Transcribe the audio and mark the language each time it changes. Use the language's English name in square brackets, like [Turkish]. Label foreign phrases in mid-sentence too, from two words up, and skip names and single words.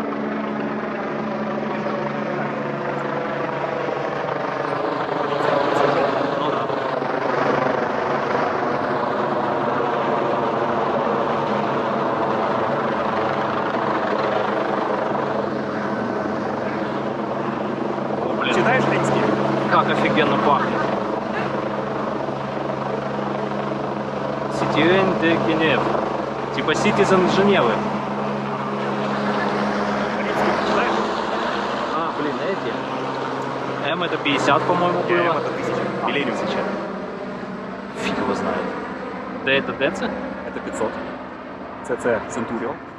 [Russian] Ну да. О, блин, Читаешь римский? как офигенно пахнет. [French] Citoyen de Genève. [Russian] Типа Citizen Женевы. Римский читаешь? А, блин, эти. М это 50, по-моему, М было. это 1000. Миллениум сейчас. Фиг его знает. Д это ДЦ? Это 500. ЦЦ Центурион.